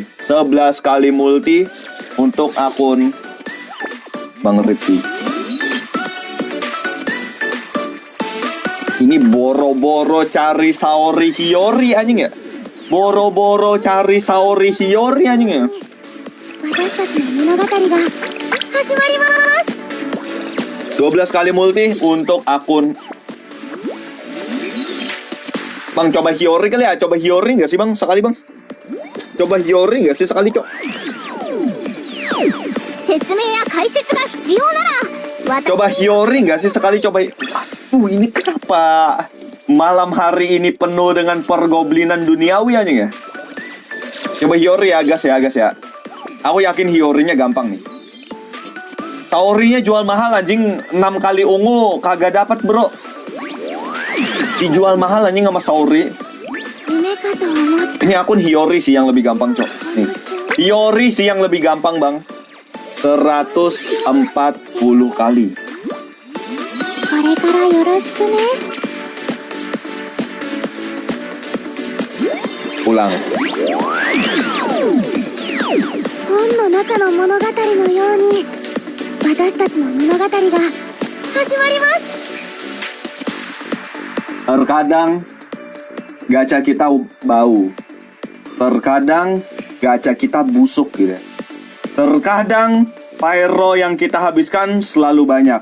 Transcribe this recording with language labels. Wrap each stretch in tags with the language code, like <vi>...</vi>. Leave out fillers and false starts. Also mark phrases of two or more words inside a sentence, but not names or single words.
<id>11 kali multi untuk akun Bang Rifki. Ini boro-boro cari Saori Hiyori anjing ya. Boro-boro cari Saori Hiyori anjing ya.</id> <ja>私たちの物語が始まります。</ja> <id>12 kali multi untuk akun Bang, coba Hiyori kali ya. Coba Hiyori nggak sih, Bang? Sekali, Bang. Coba Hiyori nggak sih sekali, Cok?</id> <ja>説明や解説が必要なら。</ja> <id>Coba Hiyori nggak sih sekali, coba. Ini kenapa malam hari ini penuh dengan pergoblinan duniawi aja ya? Coba Hiyori ya, gas ya. Aku yakin Hiyorinya gampang nih. Saorinya jual mahal anjing, 6 kali ungu kagak dapat, bro. Dijual mahal anjing sama Saori. Ini akun Hiyori sih yang lebih gampang, Cok. Nih. Hiyori sih yang lebih gampang bang. 140 kali.</id> <ja>これからよろしくね。</ja> <id>Ulang.</id> <ja>本の中の物語のように私たちの物語が始まります。</ja> <id>Terkadang gacha kita bau. Terkadang gacha kita busuk gitu. Terkadang pyro yang kita habiskan selalu banyak.</id>